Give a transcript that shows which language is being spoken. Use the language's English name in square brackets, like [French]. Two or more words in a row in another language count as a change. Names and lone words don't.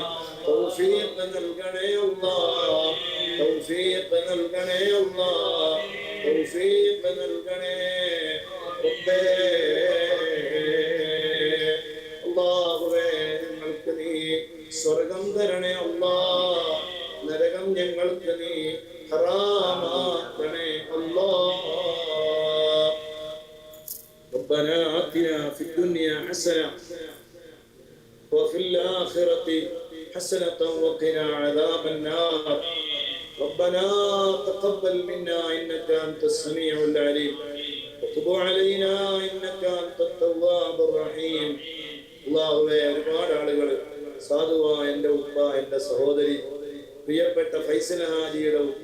[Malayalam] തൗഫീഖ് നൽകണേ അല്ലാഹ്, തൗഫീഖ് നൽകണേ അല്ലാഹ്, തൗഫീഖ് നൽകണേ റബ്ബേ. അല്ലാഹുവേ ഞങ്ങൾക്ക് നീ സ്വർഗം തരണേ അല്ലാഹ്, നരകം ഞങ്ങൾക്ക് നീ ഹറാമാക്കണേ അല്ലാഹ്. [Arabic] ربنا آتنا في الدنيا حسنة وفي الآخرة حسنة وقنا عذاب النار. ربنا تقبل منا إنك أنت السميع العليم وتب علينا إنك أنت التواب الرحيم. [Malayalam] അല്ലാഹുവേ ഒരുപാട് ആളുകൾ സാധുവായ എൻ്റെ ഉപ്പ, എൻ്റെ സഹോദരി, പ്രിയപ്പെട്ട ഫൈസൽ ഹാജിയുടെ